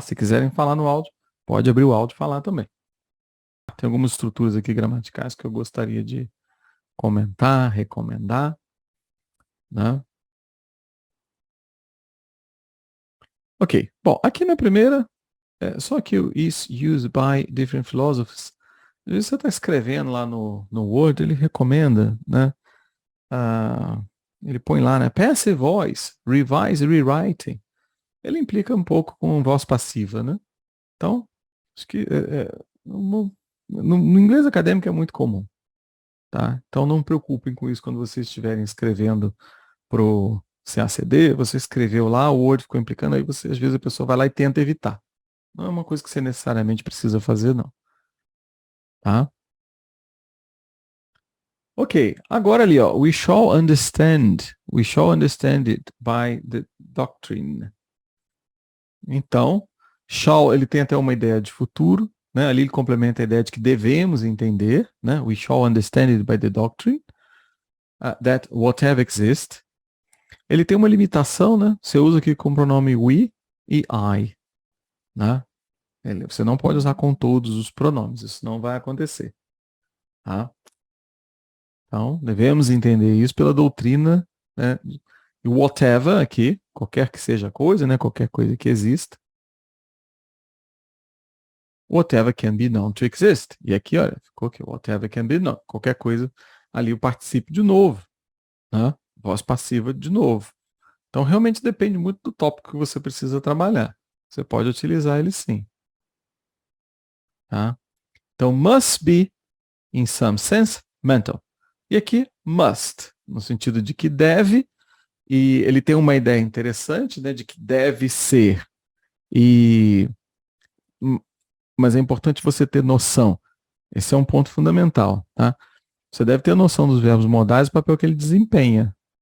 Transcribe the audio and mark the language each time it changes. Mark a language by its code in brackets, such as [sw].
[pt] Se quiserem falar no áudio, pode abrir o áudio e falar também. Tem algumas estruturas aqui gramaticais que eu gostaria de comentar, recomendar, né? Ok, bom, aqui na primeira, só que o [en] is used by different philosophers. [pt] Às vezes você está escrevendo lá no Word, ele recomenda, né? Ele põe lá, né? [en] Passive voice, revise, rewriting. [pt] Ele implica um pouco com voz passiva, né? Então, acho que no inglês acadêmico é muito comum, tá? Então não preocupem com isso quando vocês estiverem escrevendo pro CACD, você escreveu lá, o Word ficou implicando, aí você, às vezes a pessoa vai lá e tenta evitar. Não é uma coisa que você necessariamente precisa fazer, não. Tá? Ok, agora ali, ó, [en] we shall understand it by the doctrine. [pt] Então, shall, ele tem até uma ideia de futuro, né? Ali ele complementa a ideia de que devemos entender, né? [en] We shall understand it by the doctrine, that whatever exists. [pt] Ele tem uma limitação, né? Você usa aqui com o pronome we e I. né? Você não pode usar com todos os pronomes, isso não vai acontecer, tá? Então, devemos entender isso pela doutrina, né? E whatever aqui, qualquer que seja a coisa, né? Qualquer coisa que exista. [en] Whatever can be known to exist. [pt] E aqui, olha, ficou aqui, [en] whatever can be known. [pt] Qualquer coisa, ali o participe de novo, né? Voz passiva de novo. Então, realmente depende muito do tópico que você precisa trabalhar. Você pode utilizar ele sim, tá? Então, [en] must be, in some sense, mental. [pt] E aqui, must, no sentido de que deve, e ele tem uma ideia interessante, né, de que deve ser. E, mas é importante você ter noção. Esse é um ponto fundamental, tá? Você deve ter noção dos verbos modais e o papel que ele desempenha.